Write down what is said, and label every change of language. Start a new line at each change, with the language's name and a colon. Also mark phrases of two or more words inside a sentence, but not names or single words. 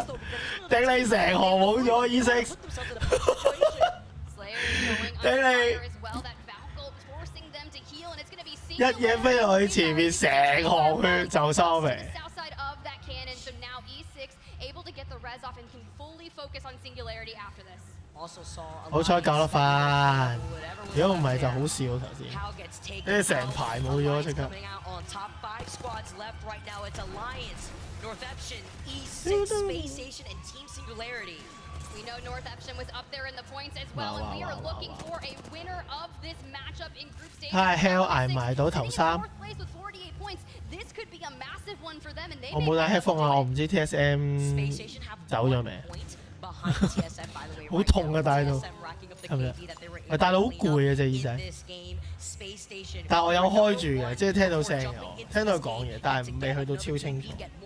Cantonese: 頂你成行冇咗 E6， 頂你一嘢飛落去前面，成行血就收皮。好彩救得翻，如果唔係就好笑頭先，跟住成排冇咗即刻。
English: We know North Epson was up there in the points as well, and we are looking for a winner of this matchup in group stage.
Cantonese: 睇下 Hell 捱埋到頭3。我冇帶 headphone 啊，我唔知 TSM 走咗未。好痛啊，戴到係咪？係戴到好攰啊隻耳仔。但係我有開住嘅，即係聽到聲嘅，聽到佢講嘢，但係未去到超清楚。